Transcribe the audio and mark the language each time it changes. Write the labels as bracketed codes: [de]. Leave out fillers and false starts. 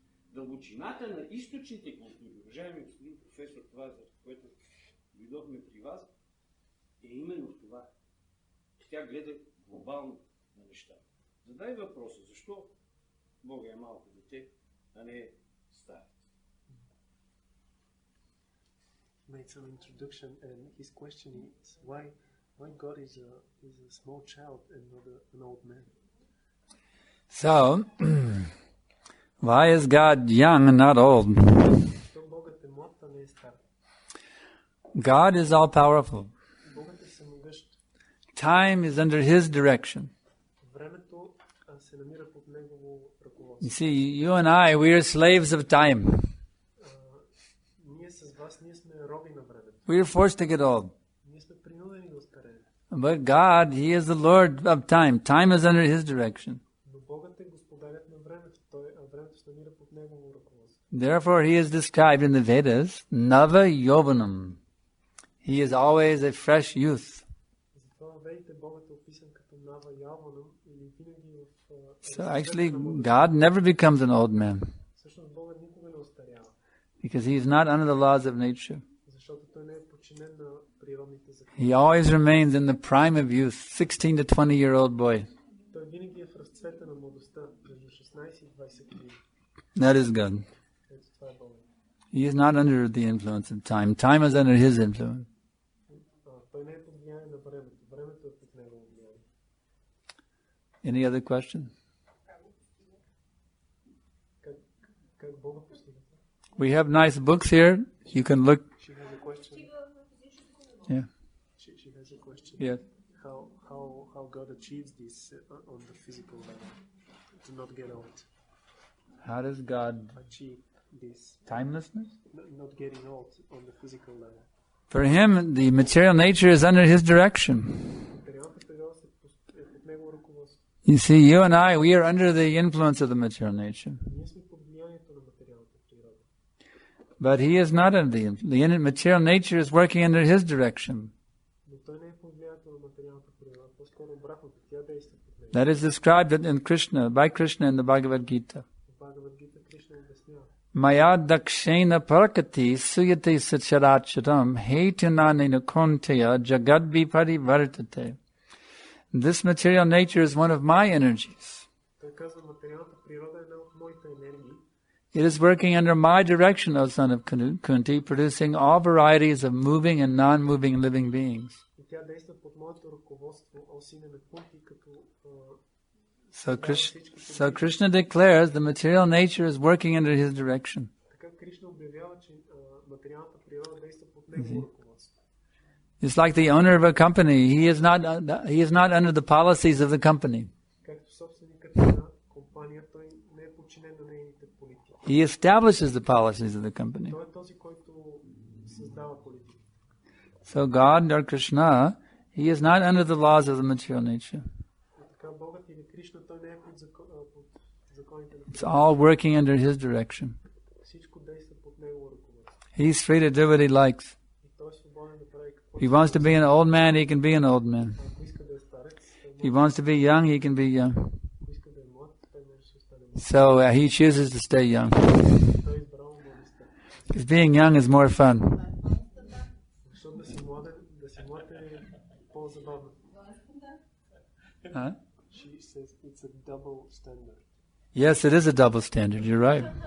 [bg] Дълбочината на източните култури, уважаеми господин професор, това, за което дойдохме при вас, е именно в това. Тя гледа глобално на нещата. Задай въпроса, защо Бог е малко дете, а не старец. [en] Made some introduction, and his question is why God is a small child and not an old man. So, why is God young and not old? [bg] Що Богът е млад, а не е стар. [en] God is all powerful. [bg] Богът е всемогъщ. [en] Time is under His direction. [bg] Времето се намира под негово ръководство. [en] You see, you and I, we are slaves of time. [bg] Ние с вас, ние сме роби на времето. [en] We are forced to get old. [bg] Ние сме принудени да остареем. [en] But God, He is the Lord of time. Time is under His direction. [bg] Но Богът е господарят на времето. Времето се намира под негово ръководство. [en] Therefore, He is described in the Vedas, Nava Yovanam. He is always a fresh youth. [bg] Затова в Ведите Богът е описан като Нава Яванам или винаги в... [en] So actually, God never becomes an old man [bg] Всъщност Богът никога не остарява, [en] because He is not under the laws of nature. [bg] защото той не е подчинен на природните закони. [en] He always remains in the prime of youth, 16 to 20-year-old boy. [bg] Той винаги е в разцвета на младостта, между 16 и 20 години. [en] That is God. [bg] Ето това е Богът. [en] He is not under the influence of time. Time is under His influence. [bg] Той не е под влияние на времето. Времето е под негово влияние. [en] Any other question? [bg] Как Бога постига? [en] We have nice books here. You can look. She has a question. Yeah. She has a question. Yeah. How God achieves this on the physical level to not get old. How does God Achieve this timelessness? not getting old on the physical level. For Him, the material nature is under His direction. [bg] Материалната природа е под негово ръководство. [en] You see, you and I, we are under the influence of the material nature. [bg] Ние сме под влиянието на материалната природа. [en] But He is not under the material nature is working under His direction. [bg] Но той не е под влиянието на материалната природа, по-скоро обратното, тя действа под него. [en] That is described in Krishna, by Krishna in the Bhagavad Gita. [bg] В Бхагавад Гита Кришна обяснява. [sa] Maya dakshena parakati suyate sacharacharam hetunanena konteya jagadvi parivartate. [en] This material nature is one of my energies. [bg] Той казва, материалната природа е една от моите енергии. [en] It is working under my direction, O son of Kunti, producing all varieties of moving and non-moving living beings. [bg] И тя действа под моето ръководство, о сине на Кунти, като [en] So Krishna declares the material nature is working under His direction. [bg] така Кришна обявява, че материалната природа действа под негово ръководство. [en] It's like the owner of a company. He is not under the policies of the company. [bg] Както собственикът на компания, той не е подчинен на нейните политики. [en] He establishes the policies of the company. [bg] Той е този, който създава политики. [en] So God or Krishna, He is not under the laws of the material nature. [bg] Така Богът или Кришна, той не е под законите на [en] It's all working under His direction. [bg] всичко действа под негово ръководство. [en] He's free to do what He likes. [bg] И той е свободен да прави какво [en] If He wants to be an old man, He can be an old man. [bg] ако иска да е старец, [en] If He wants to be young, He can be young. [bg] ако иска да е млад, той може да се остане млад. [en] So He chooses to stay young. [bg] Той е избрал младостта. [en] Because being young is more fun. [bg] Защото да си млад е по-забавно. Huh? [en] She says it's a double standard. Yes, it is a double standard. You're right.